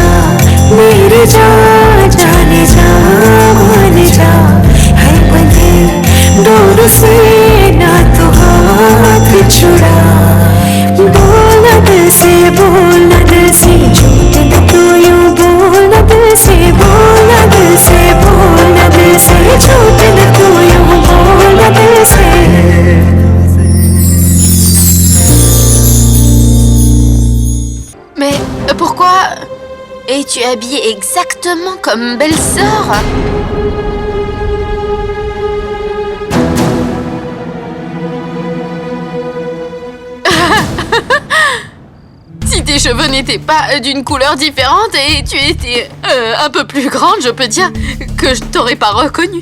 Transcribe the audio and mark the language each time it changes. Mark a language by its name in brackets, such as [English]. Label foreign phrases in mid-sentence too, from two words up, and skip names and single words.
[Hindi] मेरे जा जाने जा मान जा है बंधे डोर से ना तो हाथ छुड़ा बोलना दिल से झूठ न तू यूं बोलना दिल से बोलना दिल से बोलना दिल से झूठ न तू यूं बोलना दिल से [French] Mais pourquoi es-tu habillée exactement comme belle-sœur? Si tes cheveux n'étaient pas d'une couleur différente et tu étais un peu plus grande, je peux dire que je t'aurais pas reconnue.